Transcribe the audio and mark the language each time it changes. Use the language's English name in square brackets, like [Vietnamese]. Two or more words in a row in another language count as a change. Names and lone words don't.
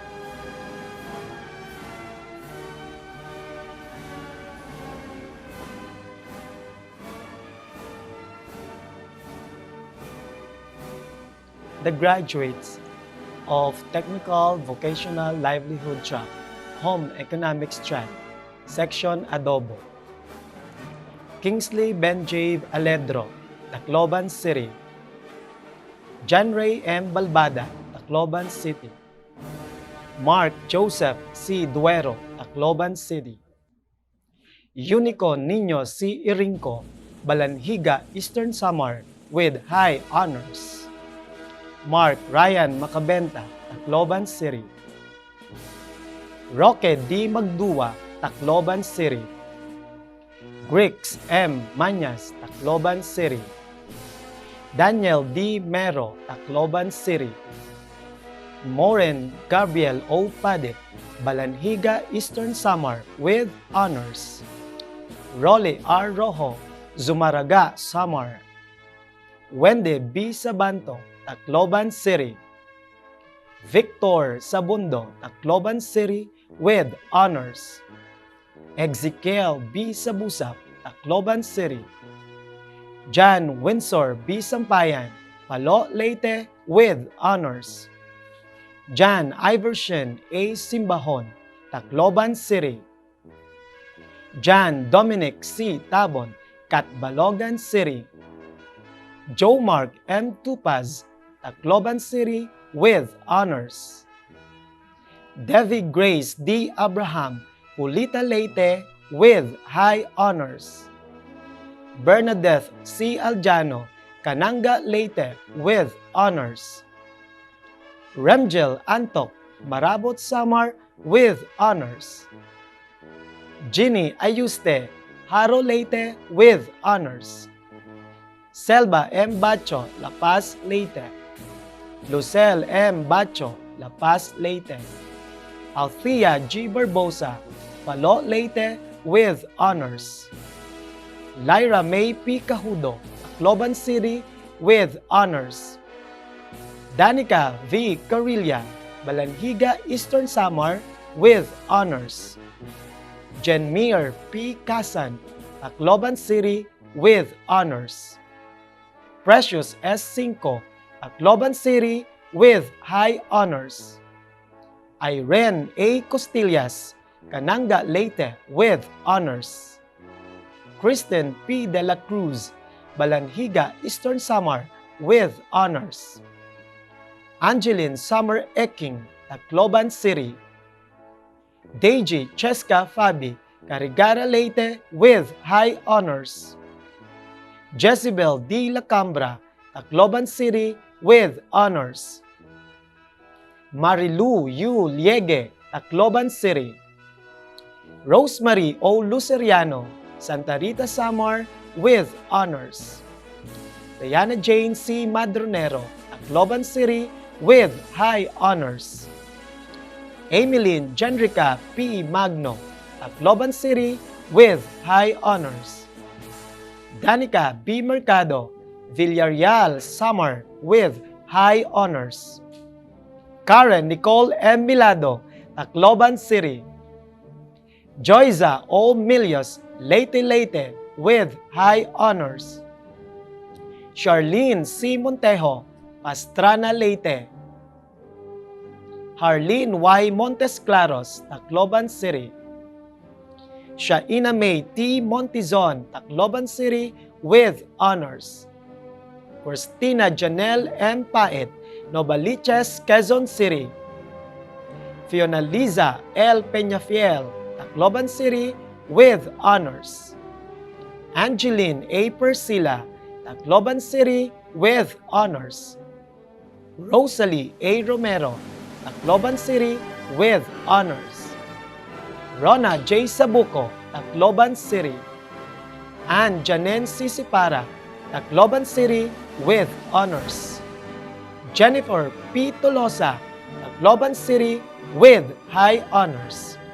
[English] The graduates of Technical Vocational Livelihood Track, Home Economics Track, Section Adobo. Kingsley Benjave Aledro, Tacloban City. John Ray M. Balbada, Tacloban City. Mark Joseph C. Duero, Tacloban City. Unico Nino C. Irinco, Balanhiga, Eastern Samar, with high honors. Mark Ryan Macabenta, Tacloban City. Roque D. Magdua, Tacloban City. Grix M. Manyas, Tacloban City. Daniel D. Mero, Tacloban City. Moren Gabriel O. Padit, Balanhiga, Eastern Samar, with honors. Rolly R. Rojo, Zumaraga, Samar. Wende B. Sabanto, Tacloban City. Victor Sabundo, Tacloban City, with honors. Ezekiel B. Sabusap, Tacloban City. John Windsor B. Sampayan, Palo, Leyte, with honors. John Iverson A. Simbahon, Tacloban City. John Dominic C. Tabon, Catbalogan City. Joe Mark M. Tupaz, Tacloban City, with honors. Devi Grace D. Abraham, Pulita, Leyte, with high honors. Bernadette C. Aljano, Cananga, Leyte, with honors. Remgel Antok, Marabot, Samar, with honors. Ginny Ayuste, Haro, Leyte, with honors. Selva M. Bacho, La Paz, Leyte. Lucel M. Bacho, La Paz, Leyte. Althea G. Barbosa, Palo, Leyte, with honors. Lyra May P. Cajudo, Tacloban City, with honors. Danica V. Carilla, Balanhiga, Eastern Samar, with honors. Jenmir P. Casan, Tacloban City, with honors. Precious S. Cinco, Tacloban City, with high honors. Irene A. Costillas, Cananga, Leyte, with honors. Kristen P. De La Cruz, Balanhiga, Eastern Samar, with honors. Angeline Summer Eking, Tacloban City. Deji Cheska Fabi, Carigara, Leyte, with high honors. Jezebel D. Lacambra, Tacloban City, with honors. Marilu U. Liege, Tacloban City. Rosemary O. Luceriano, Santa Rita, Samar, with honors. Diana Jane C. Madronero, Tacloban City, with high honors. Emilyn Jenrica P. Magno, Tacloban City, with high honors. Danica B. Mercado, Villarreal, Samar, with high honors. Karen Nicole M. Milado, Tacloban City. Joyza O. Milios, Leyte, Leyte, with high honors. Charlene C. Montejo, Pastrana, Leyte. Harleen Y. Montes Claros, Tacloban City. Shaina May T. Montizon, Tacloban City, with honors. Christina Janelle M. Paet, Novaliches, Quezon City. Fiona Liza L. Peñafiel, Tacloban City, with honors. Angeline A. Persila, Tacloban City, with honors. Rosalie A. Romero, Tacloban City, with honors. Rona J. Sabuco, Tacloban City. Ann Janen C. Sipara, Tacloban City, with honors. Jennifer P. Tolosa, Tacloban City, with high honors.